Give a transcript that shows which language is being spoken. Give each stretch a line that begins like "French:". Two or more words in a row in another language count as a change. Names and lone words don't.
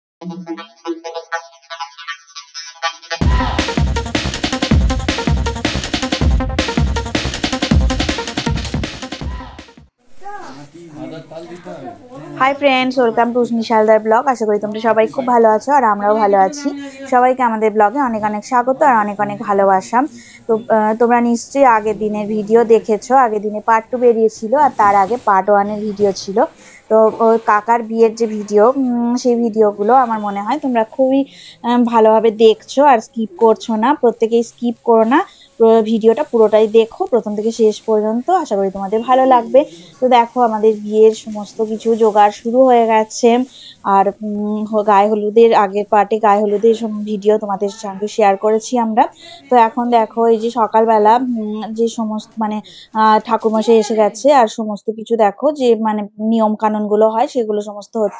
English: Hi friends, welcome to Ushni Shaldar blog.
Bangla: আশা করি তোমরা সবাই খুব ভালো আছো আর আমরাও ভালো আছি। সবাইকে আমাদের ব্লগে অনেক অনেক স্বাগত আর অনেক অনেক ভালোবাসা। তো তোমরা নিশ্চয়ই আগের দিনের ভিডিও দেখেছো। আগের দিনে পার্ট 2 বেরিয়েছিল আর তার আগে পার্ট 1 এর ভিডিও ছিলো। তো কাকার বিয়ের যে ভিডিও সেই ভিডিওগুলো আমার মনে হয় তোমরা খুবই ভালোভাবে দেখছো আর স্কিপ করছো না। প্রত্যেকেই স্কিপ করো না, ভিডিওটা পুরোটাই দেখো প্রথম থেকে শেষ পর্যন্ত। আশা করি তোমাদের ভালো লাগবে। তো দেখো আমাদের বিয়ের সমস্ত কিছু জোগাড় শুরু হয়ে গেছে আর গায়ে হলুদের আগের পার্টে গায়ে হলুদের ভিডিও তোমাদের সঙ্গে শেয়ার করেছি আমরা। তো এখন দেখো এই যে সকালবেলা যে সমস্ত মানে ঠাকুরমশাই এসে গেছে আর সমস্ত কিছু দেখো যে মানে নিয়ম কানুনগুলো হয় সেগুলো সমস্ত হচ্ছে।